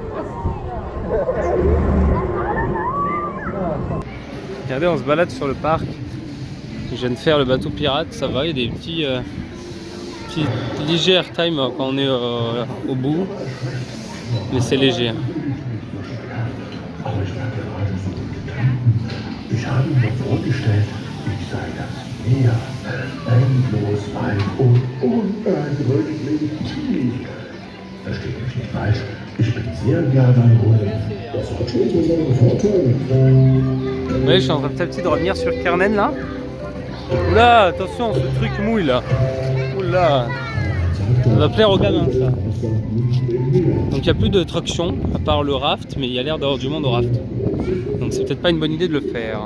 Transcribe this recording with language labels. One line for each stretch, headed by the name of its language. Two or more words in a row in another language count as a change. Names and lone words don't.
French: Regardez, on se balade sur le parc. Je viens de faire le bateau pirate, ça va, il y a des petits légers airtime quand on est au bout, mais c'est léger.
German: Ich habe mir vorgestellt, ich sei das Meer, endlos weit und unergründlich tief. Versteht mich nicht falsch, ich bin sehr gerne ein Hund. Das hat schon so seine Vorteile.
French: Oui, je suis en train petit à petit de revenir sur Kernen là. Oula, attention, ce truc mouille là. Oula, ça va plaire aux gamins ça. Donc il n'y a plus de traction à part le raft, mais il y a l'air d'avoir du monde au raft. Donc c'est peut-être pas une bonne idée de le faire.